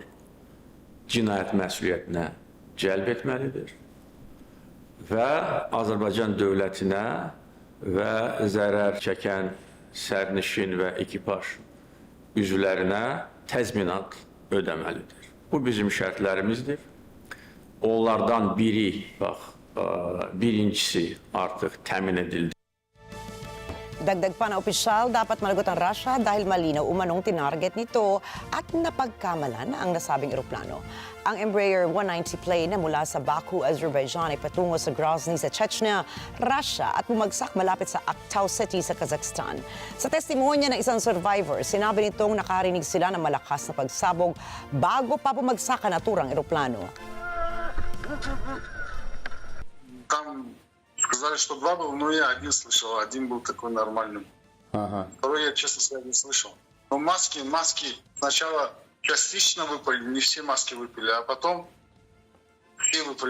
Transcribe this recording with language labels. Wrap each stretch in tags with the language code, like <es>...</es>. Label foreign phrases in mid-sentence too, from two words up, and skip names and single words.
<az>Cinayət məsuliyyətinə cəlb etməlidir və Azərbaycan dövlətinə və zərər çəkən sərnişin və ekipaj üzvlərinə təzminat ödəməlidir. Bu bizim şərtlərimizdir. Onlardan biri, birincisi artıq təmin edildi.</az> <tl>Dagdag pa na opisyal, dapat managot ang Russia dahil malinaw umanong tinarget nito at napagkamalan ang nasabing eroplano. Ang Embraer 190 plane na mula sa Baku, Azerbaijan ay patungo sa Grozny sa Chechnya, Russia at bumagsak malapit sa Aktau City sa Kazakhstan. Sa testimonya ng isang survivor, sinabi nitong nakarinig sila ng malakas na pagsabog bago pa bumagsak ang naturang eroplano.</tl> <ru>Там сказали, что два было, но я один слышал, один был такой нормальный. Второй я, честно сказать, не слышал. Но маски сначала частично выпали, не все маски выпали, а потом все выпали.</ru>